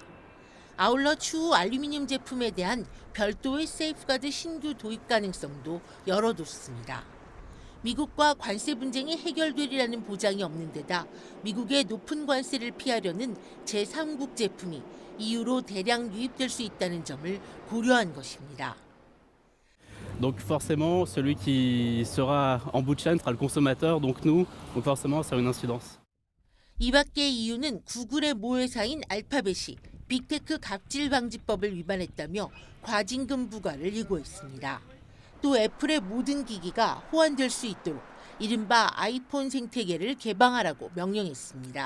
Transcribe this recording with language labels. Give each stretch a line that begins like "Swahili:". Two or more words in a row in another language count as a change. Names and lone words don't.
Korean: 아울러 추후 알루미늄 제품에 대한 별도의 세이프가드 신규 도입 가능성도 열어뒀습니다. 미국과 관세 분쟁이 해결되리라는 보장이 없는 데다 미국의 높은 관세를 피하려는 제3국 제품이 EU로 대량 유입될 수 있다는 점을 고려한 것입니다.
French: Donc forcément, celui qui sera en bout de chaîne sera le consommateur, donc nous, donc forcément ça a une incidence.
Korean: 이 밖에 EU는 구글의 모회사인 알파벳이 빅테크 갑질 방지법을 위반했다며 과징금 부과를 예고했습니다. 또 애플의 모든 기기가 호환될 수 있도록 이른바 아이폰 생태계를 개방하라고 명령했습니다.